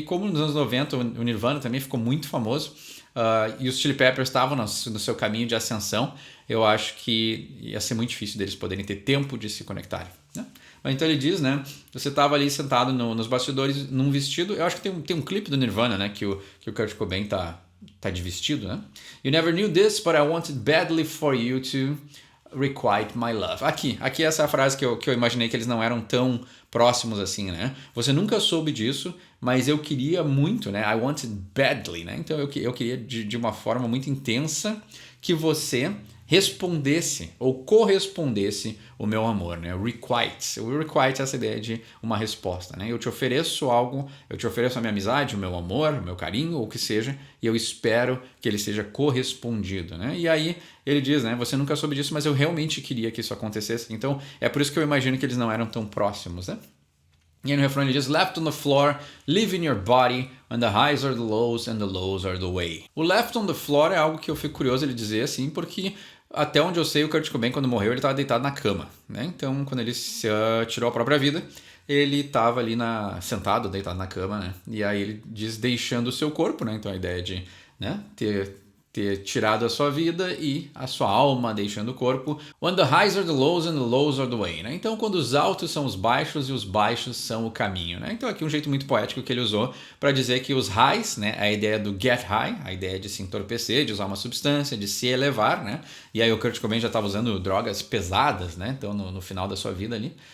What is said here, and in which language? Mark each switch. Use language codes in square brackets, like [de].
[pt] E como nos anos 90 o Nirvana também ficou muito famoso, e os Chili Peppers estavam no seu caminho de ascensão, eu acho que ia ser muito difícil deles poderem ter tempo de se conectarem, né? Mas então ele diz, né? Você estava ali sentado nos bastidores num vestido. Eu acho que tem um clipe do Nirvana, né? Que o Kurt Cobain tá de vestido, né? [en] You never knew this, but I wanted badly for you to requite my love. [pt] Aqui essa é a frase que eu imaginei que eles não eram tão próximos assim, né? Você nunca soube disso, mas eu queria muito, né? [en] I wanted badly, [pt] né? Então eu queria de uma forma muito intensa que você respondesse ou correspondesse o meu amor, né? Requite. O requite é essa ideia de uma resposta, né? Eu te ofereço algo, eu te ofereço a minha amizade, o meu amor, o meu carinho, ou o que seja, e eu espero que ele seja correspondido, né? E aí ele diz, né? Você nunca soube disso, mas eu realmente queria que isso acontecesse. Então é por isso que eu imagino que eles não eram tão próximos, né? E aí no refrão ele diz: [en] Left on the floor, live in your body, when the highs are the lows and the lows are the way. [pt] O [en] left on the floor [pt] é algo que eu fico curioso ele dizer assim, porque até onde eu sei, o Kurt Cobain, quando morreu, ele estava deitado na cama, né? Então, quando ele tirou a própria vida, ele estava ali sentado, deitado na cama, né? E aí ele diz deixando o seu corpo, né? Então, a ideia de, né, ter tirado a sua vida e a sua alma deixando o corpo. [en] When the highs are the lows and the lows are the way, né? [pt] Então, quando os altos são os baixos e os baixos são o caminho, né? Então, aqui um jeito muito poético que ele usou para dizer que os highs, né, a ideia do get high, a ideia de se entorpecer, de usar uma substância, de se elevar, né? E aí o Kurt Cobain já estava usando drogas pesadas, né? Então, no final da sua vida ali.